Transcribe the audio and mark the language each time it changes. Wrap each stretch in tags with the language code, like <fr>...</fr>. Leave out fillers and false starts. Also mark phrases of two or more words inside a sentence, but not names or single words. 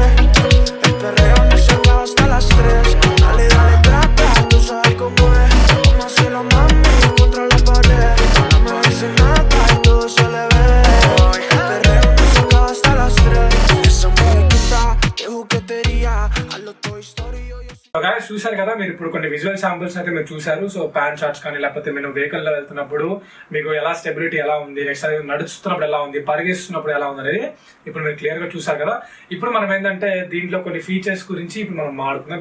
<es>El perreo no se acaba hasta las 3. Dale, dale, trata, tú sabes cómo es. Como hacerlo, mami, contra la pared. No me dice nada y todo se le ve. El perreo no se acaba hasta las 3. Esa muñequita de juguetería. A lo Toy Story.</es> <te>సో గైస్ చూసారు కదా, మీరు ఇప్పుడు కొన్ని</te> <en>visual samples</en> <te>అయితే మీరు చూసారు. సో</te> <en>pan shots</en> <te>కానీ లేకపోతే మీరు వెహికల్లో వెళ్తున్నప్పుడు మీకు ఎలా స్టెబిలిటీ ఎలా ఉంది, నెక్స్ట్ అది నడుస్తున్నప్పుడు ఎలా ఉంది, పరిగెస్తున్నప్పుడు ఎలా ఉంది అనేది ఇప్పుడు మీరు క్లియర్ గా చూసారు కదా. ఇప్పుడు మనం ఏంటంటే దీంట్లో కొన్ని ఫీచర్స్ గురించి ఇప్పుడు మనం మాట్లాడుతున్నాం.</te>